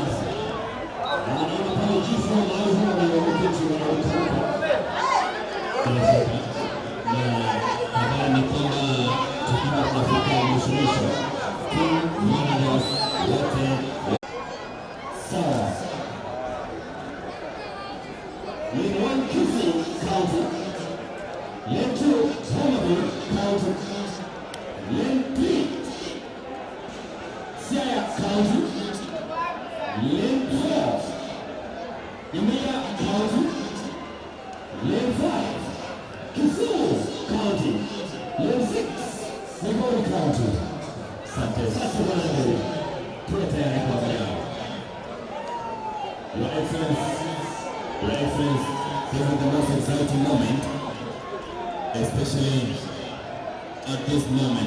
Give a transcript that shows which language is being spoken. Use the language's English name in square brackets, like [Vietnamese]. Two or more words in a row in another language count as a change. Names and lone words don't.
[Swahili] Naona pale jifu na huyo ndio mketi wanaotoka. Na ni kwamba tukiwa tunafika mwisho wote sawa. Lane 1 Kisii County, Lane 2 Homabay County, Lane 3 Siaya County, Lane 4 Imea County, Lane 5 Kisii County, Lane 6 Migori County. Asante sasa bwana, tuwe tayari kwa leo. [English] Your Excellency, this is the most exciting moment, especially at this moment.